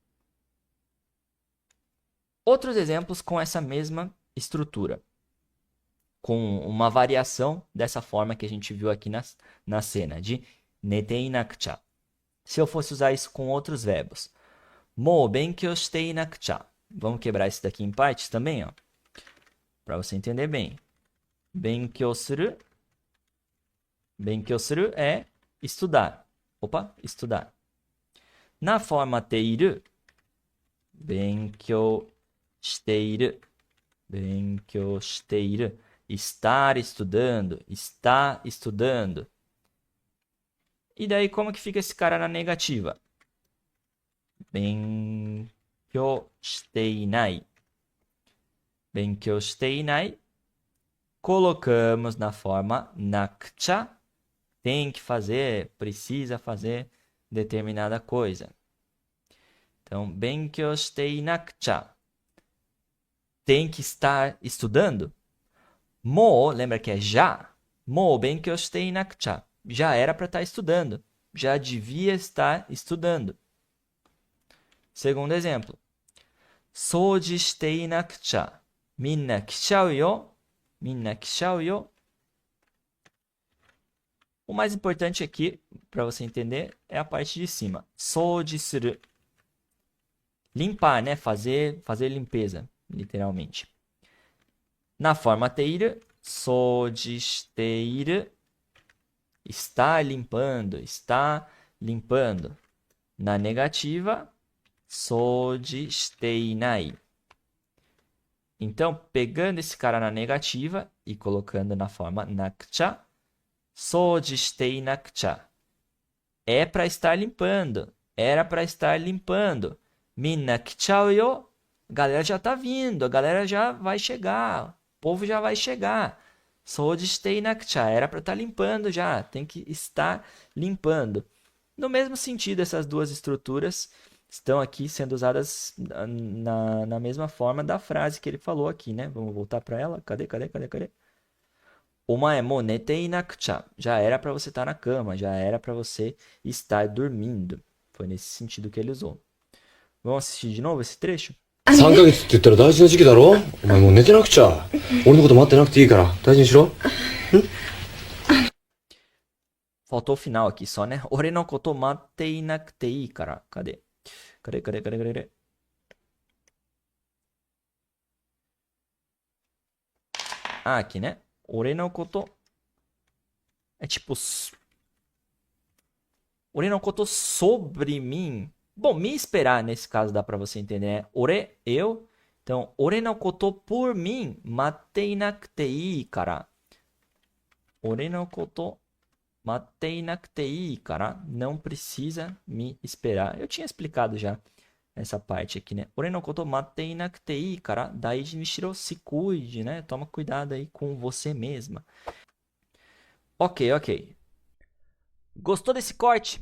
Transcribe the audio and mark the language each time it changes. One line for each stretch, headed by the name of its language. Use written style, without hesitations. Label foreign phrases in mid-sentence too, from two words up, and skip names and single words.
Portuguese: Outros exemplos com essa mesma estrutura, com uma variação dessa forma que a gente viu aqui na cena, de
Japanese: 寝てなくちゃ.
Portuguese: Se eu fosse usar isso com outros verbos.
Japanese: もう勉強してなくちゃ.
Portuguese: Vamos quebrar isso daqui em partes também, ó, para você entender bem.
Japanese: 勉強する. 勉強する
Portuguese: é estudar. Opa, estudar. Na forma teiru,
Japanese: 勉強している. 勉強している.
Portuguese: Estar estudando, está estudando. E daí como que fica esse cara na negativa?
Japanese: 勉強していない. 勉強していない.
Portuguese: Colocamos na forma nakucha. Tem que fazer, precisa fazer determinada coisa.
Japanese: Então, 勉強してなくちゃ.
Portuguese: Tem que estar estudando. Mo, lembra que é já?
Japanese: もう勉強してなくちゃ.
Portuguese: Já era para estar estudando. Já devia estar estudando. Segundo exemplo.
Japanese: 掃除してなくちゃ. みんな来ちゃうよ。みんな来ちゃうよ.
Portuguese: O mais importante aqui, para você entender, é a parte de cima.
Japanese: 掃除する.
Portuguese: Limpar, né? Fazer limpeza, literalmente. Na forma teiru,
Japanese: 掃除している.
Portuguese: Está limpando, está limpando. Na negativa,
Japanese: 掃除していない.
Portuguese: Então, pegando esse cara na negativa e colocando na forma nakucha,
Japanese: 掃除してなくちゃ.
Portuguese: É para estar limpando. Era para estar limpando.
Japanese: みんな来ちゃうよ.
Portuguese: A galera já tá vindo. A galera já vai chegar. O povo já vai chegar.
Japanese: 掃除してなくちゃ.
Portuguese: Era para estar limpando já. Tem que estar limpando. No mesmo sentido, essas duas estruturas estão aqui sendo usadas na mesma forma da frase que ele falou aqui, né? Vamos voltar para ela. Cadê?
Japanese: お前も寝てなくちゃ.
Portuguese: Já era para você estar na cama, já era para você estar dormindo. Foi nesse sentido que ele usou. Vamos assistir de novo esse trecho?
Japanese: 3 ヶ月って言ったら大事な時期だろ。お前もう寝てなくちゃ。俺のこと待ってなくていいから大事にしろ。
Portuguese: Faltou o final aqui só, né?
Japanese: 俺のこと待ってなくていいから.
Portuguese: Cadê? Ah, aqui, né?
Japanese: 俺のこと
Portuguese: É tipo...
Japanese: 俺のこと
Portuguese: sobre mim. Bom, me esperar nesse caso dá pra você entender, né? Ore, eu. Então,
Japanese: 俺のこと
Portuguese: por mim,
Japanese: 待っていなくていいから. 俺のこと待っていなくていいから.
Portuguese: Não precisa me esperar. Eu tinha explicado já essa parte aqui, né?
Japanese: 俺のこと待っていなくていいから。大事にしろ,
Portuguese: se cuide, né? Toma cuidado aí com você mesma. Ok, ok. Gostou desse corte?